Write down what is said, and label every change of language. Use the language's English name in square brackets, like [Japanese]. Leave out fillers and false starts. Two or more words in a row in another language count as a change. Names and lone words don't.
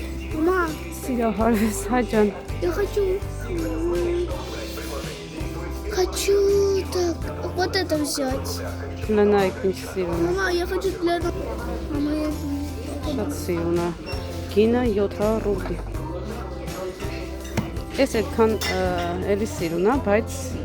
[Russian] Мама, [Armenian] Սիրահարվես, հա ջան։ [Russian] я хочу так, вот это взять. [Armenian] Նայք ինչ սիրուն է։ [Russian] Мама, я хочу для... Мама, я... [Armenian] Շատ սիրուն է։ Գինը 700 ռուբլի։ Ես այդքան էլի սիրուն է, բայց